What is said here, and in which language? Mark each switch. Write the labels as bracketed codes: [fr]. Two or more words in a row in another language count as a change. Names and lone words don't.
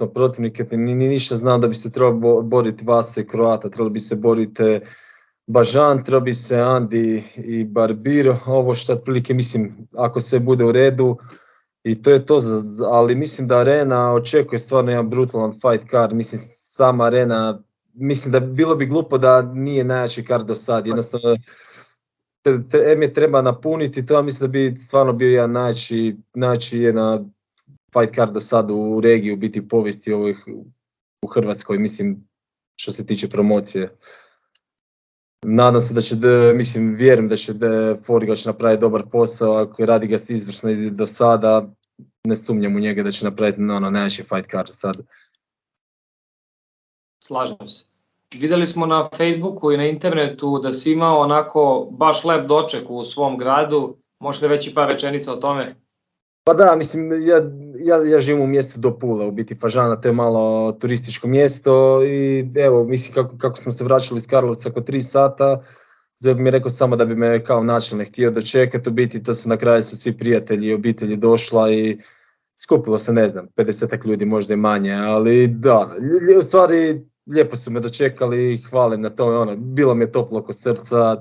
[hr] protivnike, ni ništa znam da bi se trebao boriti Vasa i Kroata, trebalo bi se boriti Bažan, trebalo bi se Andi i Barbir, ovo što otprilike mislim, ako sve bude u redu, i to je to, ali mislim da Arena očekuje stvarno jedan brutalan [en] fight card, [hr] mislim, sama Arena, mislim da bilo bi glupo da nije najjači card do sad, jednostavno je treba napuniti to, mislim da bi stvarno bio jedan najjači jedna [en] fight card [hr] do sad u regiji, u biti povijesti ovih u Hrvatskoj, mislim, što se tiče promocije. Nadam se da će, mislim, vjerujem da će Forgač napraviti dobar posao, ako radi ga se izvršno i do sada, ne sumnjam u njega da će napraviti najjači [en] fight card [hr] sad. Slažem se. Vidjeli smo na Facebooku i na internetu da si imao onako baš lep doček u svom gradu. Možete reći par rečenica o tome? Pa da, mislim, ja živim u mjestu do Pule, u biti Fažana, to je malo turističko mjesto i evo, mislim, kako smo se vraćali iz Karlovca oko 3 sata, Zog mi je rekao samo da bi me kao načelnik htio dočekati, u biti to su na kraju svi prijatelji i obitelji došla i skupilo se, ne znam, 50 ljudi, možda i manje, ali da, u stvari lijepo su me dočekali i hvalim na tome, bilo mi je toplo oko srca.